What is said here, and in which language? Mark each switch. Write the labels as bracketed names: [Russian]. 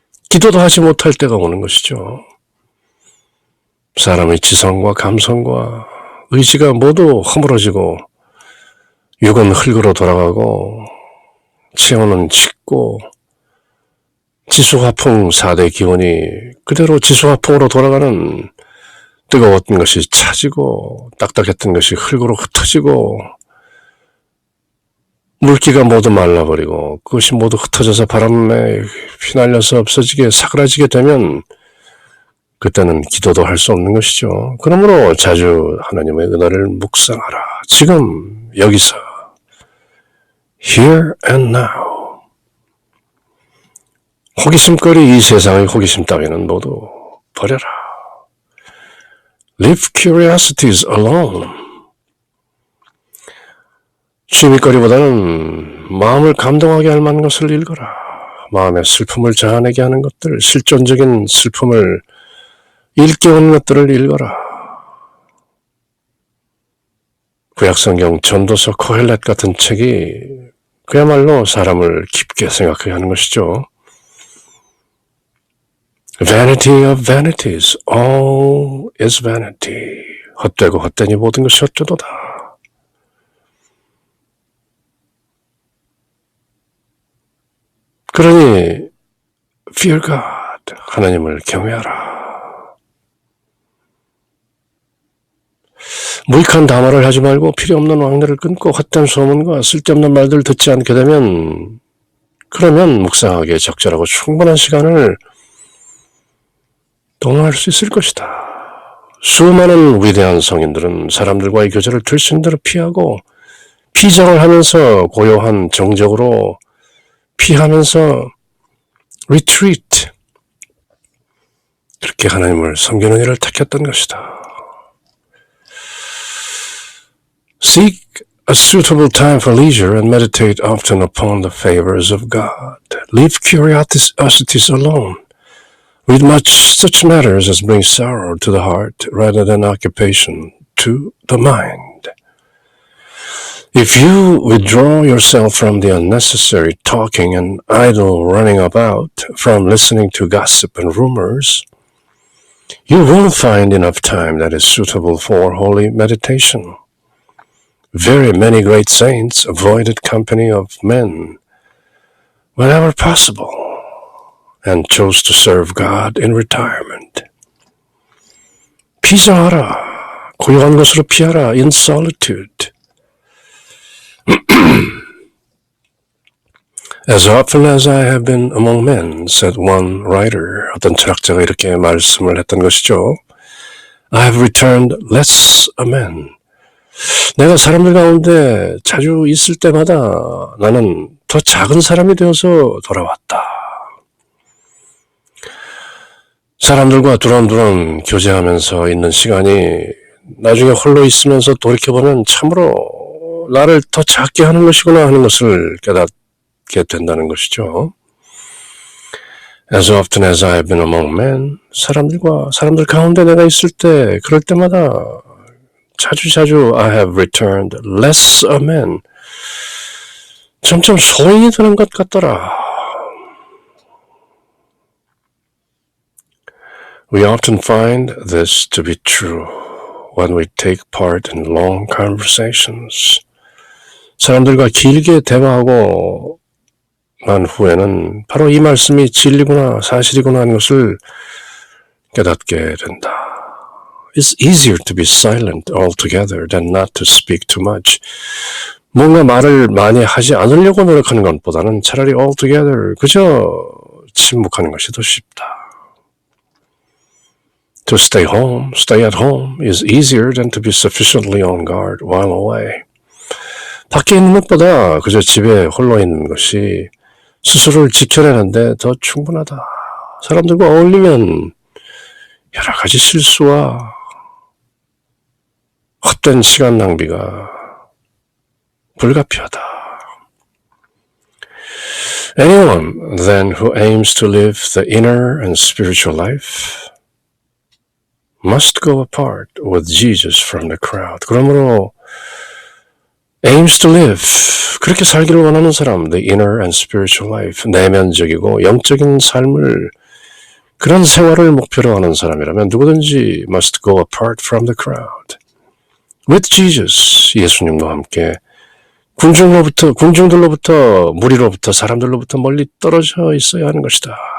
[Korean] 기도도 하지 못할 때가 오는 것이죠. 사람의 지성과 감성과 의지가 모두 허물어지고 육은 흙으로 돌아가고 체온은 식고 지수화풍 4대 기온이 그대로 지수화풍으로 돌아가는 뜨거웠던 것이 차지고 딱딱했던 것이 흙으로 흩어지고 물기가 모두 말라버리고 그것이 모두 흩어져서 바람에 휘날려서 없어지게 사그라지게 되면 그때는 기도도 할 수 없는 것이죠. 그러므로 자주 하나님의 은혜를 묵상하라. 지금 여기서 [English] Here and now. [Korean] 호기심거리 이 세상의 호기심 따위는 모두 버려라. [English] Leave curiosities alone. [Korean] 취미거리보다는 마음을 감동하게 할 만한 것을 읽어라. 마음의 슬픔을 자아내게 하는 것들, 실존적인 슬픔을 일깨우는 것들을 읽어라. 구약성경 전도서 코헬렛 같은 책이 그야말로 사람을 깊게 생각하게 하는 것이죠. [English] Vanity of vanities, all is vanity. [Korean] 헛되고 헛되니 모든 것이 헛되도다. 그러니 [English] fear God, [Korean] 하나님을 경외하라. 무익한 담화를 하지 말고 필요 없는 왕래를 끊고 헛된 소문과 쓸데없는 말들을 듣지 않게 되면 그러면 묵상하기에 적절하고 충분한 시간을 동원할 수 있을 것이다. 수많은 위대한 성인들은 사람들과의 교제를 될 수 있는 대로 피하고 피정을 하면서 고요한 정적으로 피하면서 retreat 그렇게 하나님을 섬기는 일을 택했던 것이다. [English] Seek a suitable time for leisure and meditate often upon the favors of God. Leave curiosities alone. Read much such matters as bring sorrow to the heart rather than occupation to the mind. If you withdraw yourself from the unnecessary talking and idle running about, from listening to gossip and rumors, you will find enough time that is suitable for holy meditation. Very many great saints avoided company of men whenever possible. and chose to serve God in retirement. [Korean] 피장하라. 고요한 곳으로 피하라. [English] In solitude. As often as I have been among men, said one writer. [Korean] 어떤 철학자가 이렇게 말씀을 했던 것이죠. [English] I have returned less a man. [Korean] 내가 사람들 가운데 자주 있을 때마다 나는 더 작은 사람이 되어서 돌아왔다. 사람들과 두런두런 교제하면서 있는 시간이 나중에 홀로 있으면서 돌이켜보면 참으로 나를 더 작게 하는 것이구나 하는 것을 깨닫게 된다는 것이죠. [English] As often as I have been among men, [Korean] 사람들 가운데 내가 있을 때 그럴 때마다 자주 [English] I have returned less a man. [Korean] 점점 소인이 되는 것 같더라. [English] We often find this to be true when we take part in long conversations. [Korean] 사람들과 길게 대화하고 난 후에는 바로 이 말씀이 진리구나, 사실이구나 하는 것을 깨닫게 된다. [English] It's easier to be silent altogether than not to speak too much. [Korean] 뭔가 말을 많이 하지 않으려고 노력하는 것보다는 차라리 altogether, 그저 침묵하는 것이 더 쉽다. [English] To stay at home is easier than to be sufficiently on guard while away. [Korean] 밖에 있는 것보다 그저 집에 홀로 있는 것이 스스로를 지켜내는데 더 충분하다. 사람들과 어울리면 여러 가지 실수와 헛된 시간 낭비가 불가피하다. [English] Anyone then who aims to live the inner and spiritual life must go apart with Jesus from the crowd. [Korean] 그러므로 [English] aims to live, [Korean] 그렇게 살기를 원하는 사람, [English] the inner and spiritual life, [Korean] 내면적이고 영적인 삶을, 그런 생활을 목표로 하는 사람이라면 누구든지 [English] must go apart from the crowd. With Jesus, [Korean] 예수님과 함께 군중들로부터, 무리로부터, 사람들로부터 멀리 떨어져 있어야 하는 것이다.